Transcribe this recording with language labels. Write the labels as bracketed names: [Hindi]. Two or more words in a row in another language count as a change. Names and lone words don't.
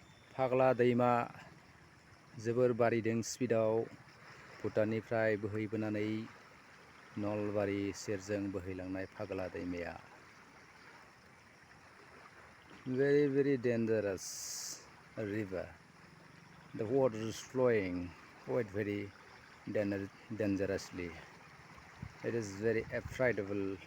[Bodo] फाग्ला दैमा जोबोर बारिदों स्पिडाव भुटाननिफ्राय बोहैबोनानै नलबारि सेरजों बोहैलांनाय फाग्ला दैमाया [English] very dangerous river. The water is flowing quite very dangerously. It is very affordable.